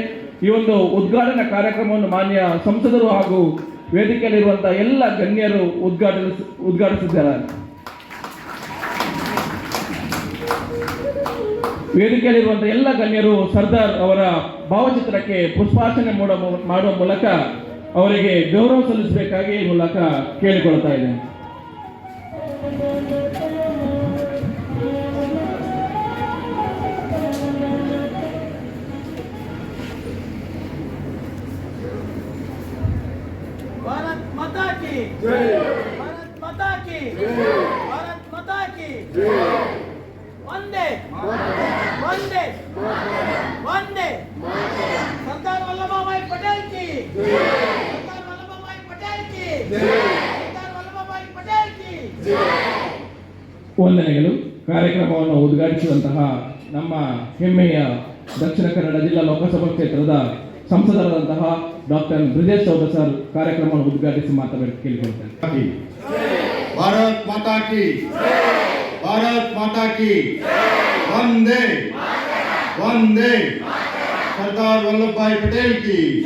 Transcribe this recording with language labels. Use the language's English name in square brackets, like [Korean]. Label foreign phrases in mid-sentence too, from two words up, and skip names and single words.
[Kannada] ಈ ಒಂದು ಉದ್ಘಾಟನಾ ಕಾರ್ಯಕ್ರಮವನ್ನು ಮಾನ್ಯ ಸಂಸದರು ಹಾಗೂ ವೇದಿಕೆಯಲ್ಲಿರುವಂತಹ ಎಲ್ಲ ಗಣ್ಯರು ಉದ್ಘಾಟಿಸಿದ್ದಾರೆ. ವೇದಿಕೆಯಲ್ಲಿರುವಂತಹ ಎಲ್ಲ ಗಣ್ಯರು ಸರ್ದಾರ್ ಅವರ ಭಾವಚಿತ್ರಕ್ಕೆ ಪುಷ್ಪಾರ್ಚನೆ ಮಾಡುವ ಮೂಲಕ ಅವರಿಗೆ ಗೌರವ ಸಲ್ಲಿಸಬೇಕಾಗಿ ಈ ಮೂಲಕ ಕೇಳಿಕೊಳ್ತಾ ಇದ್ದೇನೆ. [Hindi] भारत माता की जय, भारत माता की जय, भारत माता की जय, वंदे वंदे वंदे सरदार वल्लभभाई पटेल की जय, सरदार वल्लभभाई पटेल की जय, सरदार वल्लभभाई पटेल की जय. [Kannada] ವಂದನೆಗಳು. ಕಾರ್ಯಕ್ರಮವನ್ನು ಉದ್ಘಾಟಿಸಿದಂತಹ ನಮ್ಮ ಹೆಮ್ಮೆಯ ದಕ್ಷಿಣ ಕನ್ನಡ ಜಿಲ್ಲಾ ಲೋಕಸಭಾ ಕ್ಷೇತ್ರದ ಸಂಸದರಾದಂತಹ ಡಾಕ್ಟರ್ ಬ್ರಿಜೇಶ್ ಚೌಧರಿ ಸರ್ ಕಾರ್ಯಕ್ರಮವನ್ನು ಉದ್ಘಾಟಿಸಿ ಮಾತನಾಡಿ ಕೇಳಿಕೊಳ್ತಾರೆ. [Hindi] भारत माता की, भारत माता की, वंदे वंदे सरदार वल्लभभाई पटेल की.